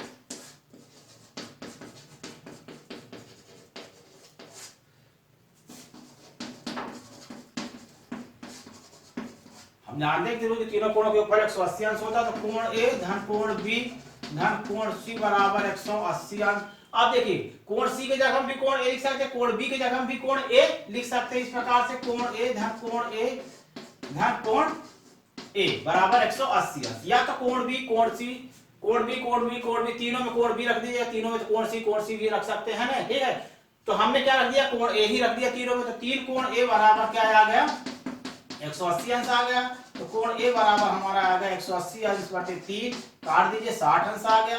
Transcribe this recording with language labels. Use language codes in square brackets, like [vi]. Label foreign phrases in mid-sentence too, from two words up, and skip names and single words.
[hi] हम जानते हैं कि त्रिभुज के तीनों कोणों के ऊपर 180 अंश होता है। तो कोण A धन कोण B धन कोण C बराबर 180 अंश। अब देखिए कोण C के जगह हम भी कोण A लिख सकते हैं, कोण B के जगह हम भी कोण A लिख सकते हैं। इस प्रकार से कोण A धन कोण A बराबर 180 अंश। या तो कोण B कोण C, कोण B तीनों में कोण B रख दीजिए, तीनों में कोण C भी रख सकते हैं ना। ठीक है, तो हमने क्या रख दिया, कोण A ही रख दिया तीनों में। तो 3 कोण A बराबर क्या आ गया, 180 अंश आ गया। तो कोण A बराबर हमारा आ गया 180 अंश बटे 3, काट दीजिए 60 अंश आ गया।